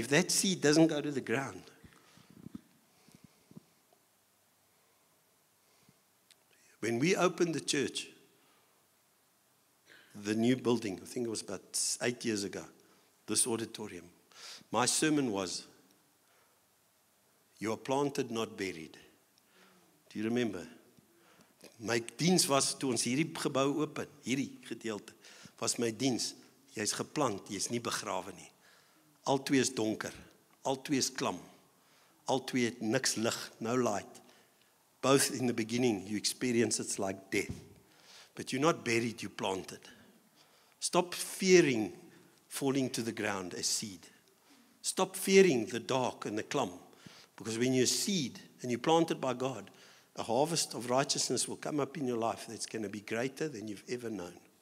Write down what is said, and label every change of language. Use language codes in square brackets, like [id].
[en] If that seed doesn't go to the ground, when we opened the church, the new building, I think it was about 8 years ago, this auditorium, my sermon was, you are planted, not buried. Do you remember? [af] My diens was, toe ons hierdie gebou open, hierdie gedeelte, was my diens, jy is geplant, jy is nie begrawe nie. Al twee is donker, al twee is klam, al twee het niks lig, [en] no light. Both in the beginning, you experience it's like death. But you're not buried, you're planted. Stop fearing falling to the ground as seed. Stop fearing the dark and the clump. Because when you're a seed and you're planted by God, a harvest of righteousness will come up in your life that's going to be greater than you've ever known.